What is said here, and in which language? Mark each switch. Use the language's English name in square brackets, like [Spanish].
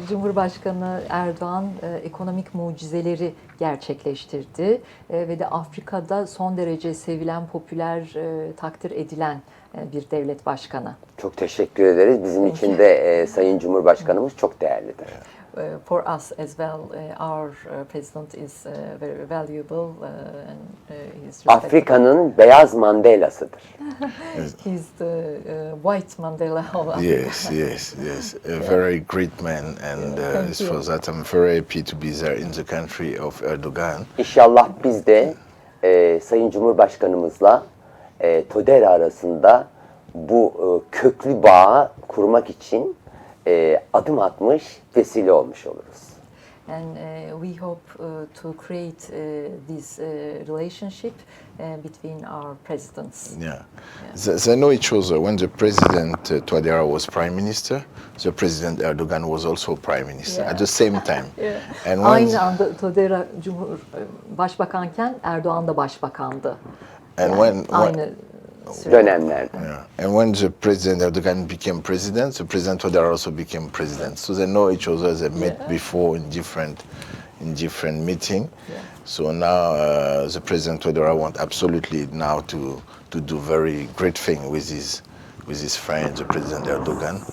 [Turkish] Cumhurbaşkanı Erdoğan ekonomik mucizeleri gerçekleştirdi ve de Afrika'da son derece sevilen, popüler, takdir edilen bir devlet başkanı. Çok teşekkür ederiz. Bizim için de Sayın Cumhurbaşkanımız çok değerlidir. [English] For us as well, our president is very valuable and he's respected. [Turkish] Afrika'nın beyaz Mandela'sıdır. [English] He's the white Mandela of Africa. Yes. A very great man, and for that I'm very happy to be there in the country of Erdogan. [Turkish] İnşallah biz de Sayın Cumhurbaşkanımızla TODERA arasında bu köklü bağı kurmak için adım atmış, vesile olmuş oluruz. [English] And we hope to create this relationship between our presidents. Yeah. They know each other. When the president TODERA was prime minister, the president Erdogan was also prime minister at the same time. And [Turkish] Aynı anda TODERA başbakanken Erdoğan da başbakandı. Aynı dönemlerde. [English] And when the president Erdogan became president, the president TODERA also became president. So they know each other. They met before in different meeting. So now the president TODERA want absolutely now to do very great thing with his friend, the president Erdogan.